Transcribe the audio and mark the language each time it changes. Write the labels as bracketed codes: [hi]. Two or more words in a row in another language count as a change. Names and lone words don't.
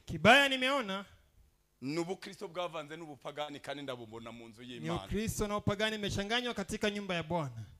[sw] kibaya nimeona [rw] nubu Kristo bwavanze n'ubupagani kandi ndabubona mu nzu y'Imana [sw] ni Kristo na upagani imechanganywa katika nyumba ya Bwana